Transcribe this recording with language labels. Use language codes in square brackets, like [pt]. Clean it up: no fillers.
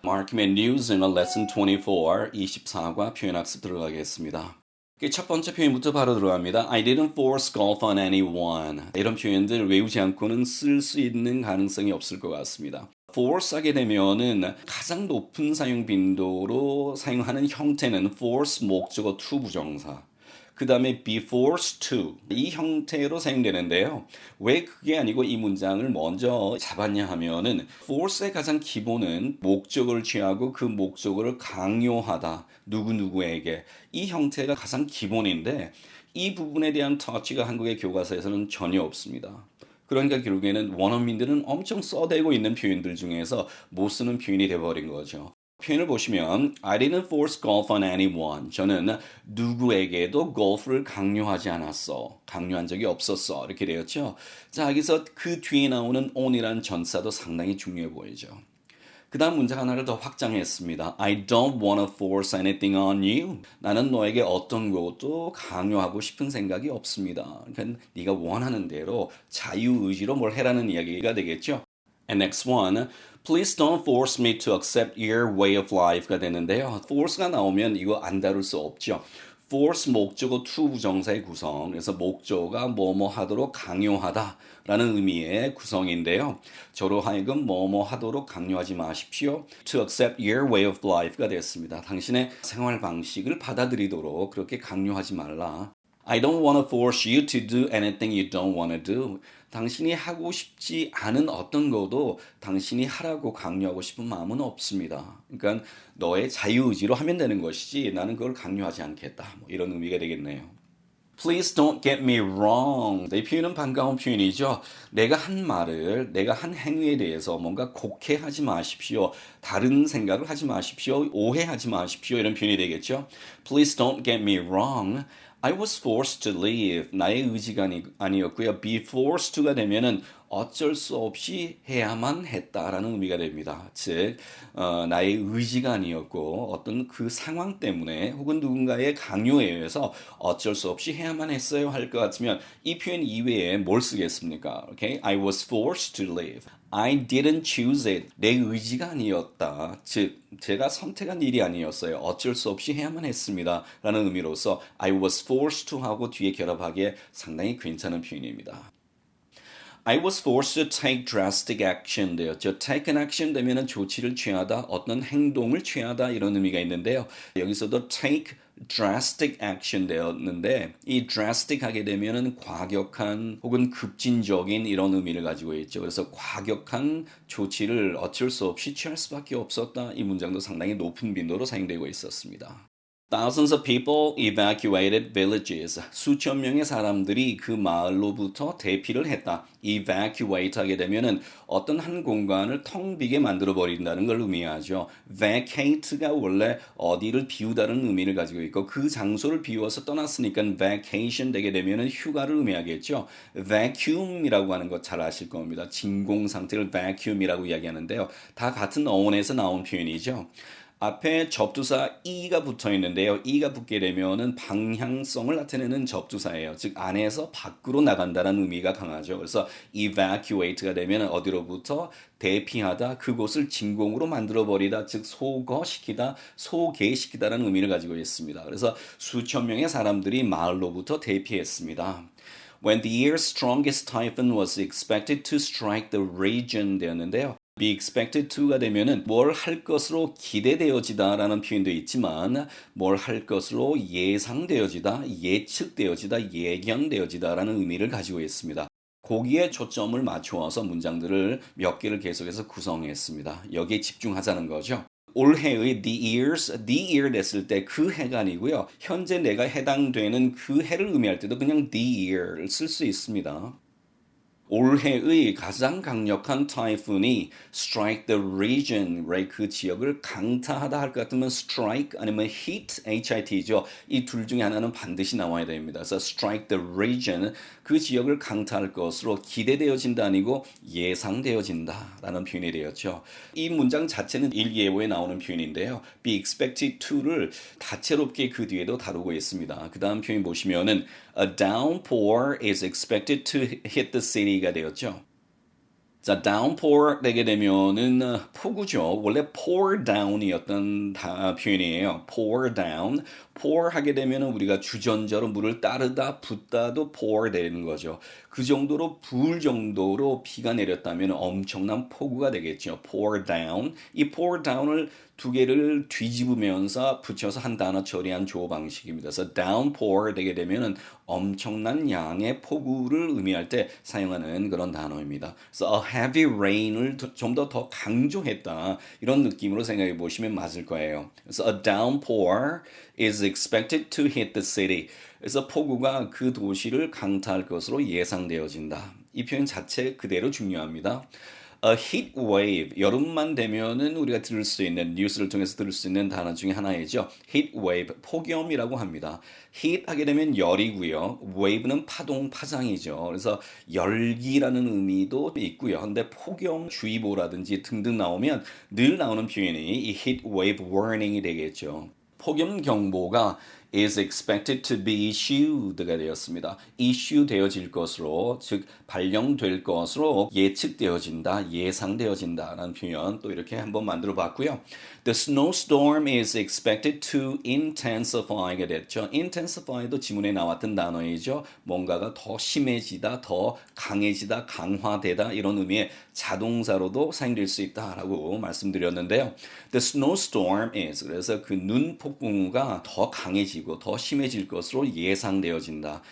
[ko] 마르킴의 News in a Lesson 24, 24과 표현학습 들어가겠습니다. 첫 번째 표현부터 바로 들어갑니다. [en] I didn't force golf on anyone. [ko] 이런 표현들 외우지 않고는 쓸 수 있는 가능성이 없을 것 같습니다. force 하게 되면은 가장 높은 사용 빈도로 사용하는 형태는 force 목적어 to 부정사. 그 다음에 be forced to 이 형태로 사용되는데요. 왜 그게 아니고 이 문장을 먼저 잡았냐 하면은 force의 가장 기본은 목적어를 취하고 그 목적어를 강요하다. 누구누구에게. 이 형태가 가장 기본인데 이 부분에 대한 터치가 한국의 교과서에서는 전혀 없습니다. 그러니까 결국에는 원어민들은 엄청 써대고 있는 표현들 중에서 못 쓰는 표현이 돼버린 거죠. 표현을 보시면 [en] I didn't force golf on anyone. [ko] 저는 누구에게도 골프를 강요하지 않았어. 강요한 적이 없었어. 이렇게 되었죠. 자, 여기서 그 뒤에 나오는 on이라는 전사도 상당히 중요해 보이죠. 그 다음 문장 하나를 더 확장했습니다. [en] I don't want to force anything on you. [ko] 나는 너에게 어떤 것도 강요하고 싶은 생각이 없습니다. 그러니까 네가 원하는 대로 자유의지로 뭘 해라는 이야기가 되겠죠. [en] And next one, please don't force me to accept your way of life가 되는데요. [ko] force가 나오면 이거 안 다룰 수 없죠. force 목적어 to 부정사의 구성. 그래서 목적어가 뭐뭐 하도록 강요하다 라는 의미의 구성인데요. 저로 하여금 뭐뭐 하도록 강요하지 마십시오. [en] to accept your way of life가 됐습니다. [ko] 당신의 생활 방식을 받아들이도록 그렇게 강요하지 말라. [en] I don't want to force you to do anything you don't want to do. [ko] 당신이 하고 싶지 않은 어떤 것도 당신이 하라고 강요하고 싶은 마음은 없습니다. 그러니까 너의 자유의지로 하면 되는 것이지 나는 그걸 강요하지 않겠다. 뭐 이런 의미가 되겠네요. [en] Please don't get me wrong. [ko] 이 표현은 반가운 표현이죠. 내가 한 말을, 내가 한 행위에 대해서 뭔가 곡해하지 마십시오. 다른 생각을 하지 마십시오. 오해하지 마십시오. 이런 표현이 되겠죠. [en] Please don't get me wrong. I was forced to leave. [ko] 나의 의지가 아니었고요. be forced to가 되면은 어쩔 수 없이 해야만 했다라는 의미가 됩니다. 즉, 나의 의지가 아니었고 어떤 그 상황 때문에 혹은 누군가의 강요에 의해서 어쩔 수 없이 해야만 했어요 할 것 같으면 이 표현 이외에 뭘 쓰겠습니까? [en] Okay? I was forced to leave. I didn't choose it. [ko] 내 의지가 아니었다. 즉, 제가 선택한 일이 아니었어요. 어쩔 수 없이 해야만 했습니다. 라는 의미로서 [en] I was forced to [ko] 하고 뒤에 결합하기에 상당히 괜찮은 표현입니다. [en] I was forced to take drastic action 되었죠. [ko] take an action 되면은 조치를 취하다, 어떤 행동을 취하다 이런 의미가 있는데요. 여기서도 take drastic action 되었는데 이 drastic 하게 되면은 과격한 혹은 급진적인 이런 의미를 가지고 있죠. 그래서 과격한 조치를 어쩔 수 없이 취할 수밖에 없었다. 이 문장도 상당히 높은 빈도로 사용되고 있었습니다. [en] Thousands of people evacuated villages. [ko] 수천 명의 사람들이 그 마을로부터 대피를 했다. evacuate 하게 되면은 어떤 한 공간을 텅 비게 만들어 버린다는 걸 의미하죠. vacate가 원래 어디를 비우다는 의미를 가지고 있고 그 장소를 비워서 떠났으니까 vacation 되게 되면은 휴가를 의미하겠죠. vacuum이라고 하는 것 잘 아실 겁니다. 진공 상태를 vacuum이라고 이야기하는데요. 다 같은 어원에서 나온 표현이죠. 앞에 접두사 e가 붙어 있는데요. e가 붙게 되면은 방향성을 나타내는 접두사예요. 즉 안에서 밖으로 나간다는 의미가 강하죠. 그래서 evacuate가 되면 어디로부터 대피하다, 그곳을 진공으로 만들어 버리다, 즉 소거시키다, 소개시키다라는 의미를 가지고 있습니다. 그래서 수천 명의 사람들이 마을로부터 대피했습니다. [en] When the year's strongest typhoon was expected to strike the region 되었는데요. [ko] be expected to가 되면은 뭘 할 것으로 기대되어지다라는 표현도 있지만 뭘 할 것으로 예상되어지다, 예측되어지다, 예견되어지다라는 의미를 가지고 있습니다. 거기에 초점을 맞추어서 문장들을 몇 개를 계속해서 구성했습니다. 여기에 집중하자는 거죠. 올해의 the year 됐을 때 그 해가 아니고요. 현재 내가 해당되는 그 해를 의미할 때도 그냥 the year를 쓸 수 있습니다. 올해의 가장 강력한 타이푼이 [en] strike the region, right? [ko] 그 지역을 강타하다 할 것 같으면 strike 아니면 hit, hit죠. 이 둘 중에 하나는 반드시 나와야 됩니다. 그래서 strike the region, 그 지역을 강타할 것으로 기대되어진다 아니고 예상되어진다라는 표현이 되었죠. 이 문장 자체는 일기예보에 나오는 표현인데요. be expected to를 다채롭게 그 뒤에도 다루고 있습니다. 그 다음 표현 보시면은 [en] a downpour is expected to hit the city가 되었죠. [ko] 자, downpour 되게 되면은 폭우죠. 원래 pour down이었던 표현이에요. [en] pour down. [ko] pour 하게 되면은 우리가 주전자로 물을 따르다 붓다도 pour 되는 거죠. 그 정도로 부을 정도로 비가 내렸다면 엄청난 폭우가 되겠죠. [en] pour down. [ko] 이 pour down을 두 개를 뒤집으면서 붙여서 한 단어 처리한 조어 방식입니다. 그래서 downpour 되게 되면은 엄청난 양의 폭우를 의미할 때 사용하는 그런 단어입니다. 그래서 a heavy rain을 좀 더 강조했다. 이런 느낌으로 생각해 보시면 맞을 거예요. [en] 그래서 a downpour is expected to hit the city. [ko] 그래서 폭우가 그 도시를 강타할 것으로 예상되어진다. 이 표현 자체 그대로 중요합니다. A heat wave, 여름만 되면은 우리가 들을 수 있는 뉴스를 통해서 들을 수 있는 단어 중에 하나이죠. heat wave, 폭염이라고 합니다. heat 하게 되면 열이고요. wave는 파동, 파장이죠. 그래서 열기라는 의미도 있고요. 근데 폭염주의보라든지 등등 나오면 늘 나오는 표현이 이 heat wave warning이 되겠죠. 폭염 경보가 [en] is expected to be issued [ko] 가 되었습니다. issue 되어질 것으로, 즉 발령될 것으로 예측되어진다, 예상되어진다라는 표현 또 이렇게 한번 만들어 봤고요. [en] The snowstorm is expected to intensify가 됐죠. [ko] intensify도 지문에 나왔던 단어이죠. 뭔가가 더 심해지다, 더 강해지다, 강화되다 이런 의미의 자동사로도 사용될 수 있다라고 말씀드렸는데요. [en] The snowstorm is [ko] 그래서 그 눈 폭풍우가 더 강해지고 더 심해질 것으로 예상되어진다.